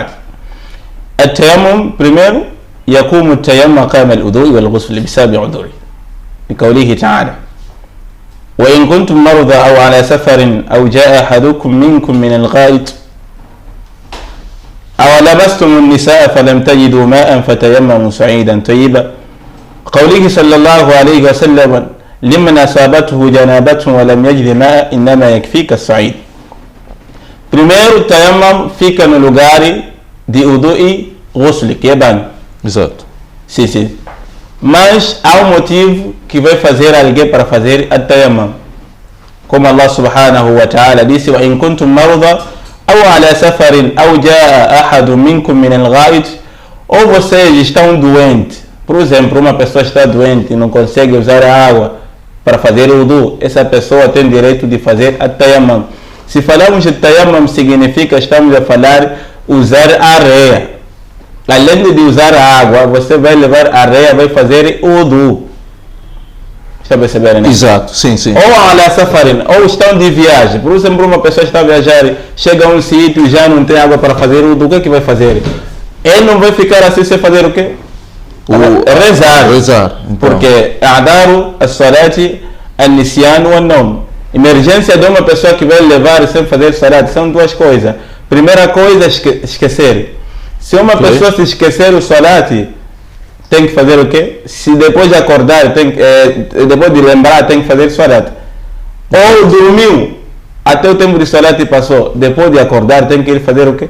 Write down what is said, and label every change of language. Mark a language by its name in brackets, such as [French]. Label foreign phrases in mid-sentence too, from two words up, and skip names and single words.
[Arabic] التيمم primero يقوم التيمم مقام الوضوء والغسل بسبب عذر لقوله تعالى: وإن كنتم مرضى أو على سفر أو جاء أحدكم منكم من الغائط أو لمستم النساء فلم تجدوا ماء فتيمموا صعيدا طيبا. قوله صلى الله عليه وسلم: لمن أصابته جنابة ولم يجد ماء إنما يكفيك الصعيد. [Portuguese] Primeiro, tayammum fica no lugar de wudu e ghusl, que é banho. Exato. Sim. Mas há um motivo que vai fazer alguém para fazer a tayammum. Como [Arabic] الله سبحانه وتعالى [Portuguese] disse: [Arabic] وإن كنتم مرضى أو على سفر أو جاء أحد منكم من الغائط. [Portuguese] Ou vocês estão doentes. Por exemplo, uma pessoa está doente e não consegue usar a água para fazer o wudu. Essa pessoa tem direito de fazer a tayammum. Se falamos de tayammum, significa que estamos a falar usar a areia. Além de usar a água, você vai levar a areia, vai fazer o wudu. Está a perceber, né? Exato, sim. Ou [Arabic] على سفر, [Portuguese] ou estão de viagem. Por exemplo, uma pessoa está a viajar, chega a um sítio e já não tem água para fazer o wudu. O que é que vai fazer? Ele não vai ficar assim sem fazer o quê? Rezar. Então. Porque [Arabic] أعذار الصلاة النسيان والنوم. [Portuguese] Emergência de uma pessoa que vai levar sem fazer salat são duas coisas. Primeira coisa, esquecer. Se uma pessoa se esquecer o salat, tem que fazer o quê? Se depois de acordar, depois de lembrar, tem que fazer salat. Ou dormiu, até o tempo de salat passou, depois de acordar, tem que ir fazer o quê?